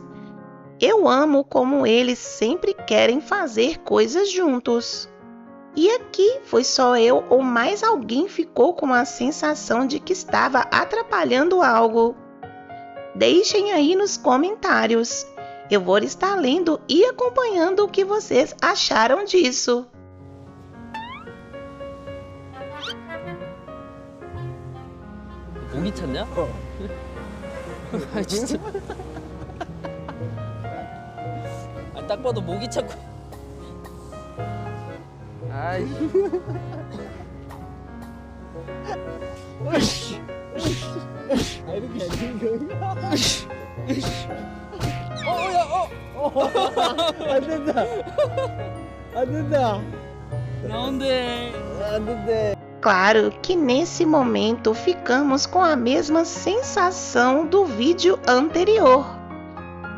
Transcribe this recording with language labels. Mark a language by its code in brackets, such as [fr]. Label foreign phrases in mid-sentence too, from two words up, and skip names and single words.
[pt] Eu amo como eles sempre querem fazer coisas juntos. E aqui foi só eu ou mais alguém ficou com a sensação de que estava atrapalhando algo? Deixem aí nos comentários. Eu vou estar lendo e acompanhando o que vocês acharam disso. [ko] 모기 찾냐? 아 진짜. 딱 봐도 모기 찾고. 아이. 안 된다. 안 된다. 나온대. 안 된대. [pt] Claro que nesse momento ficamos com a mesma sensação do vídeo anterior.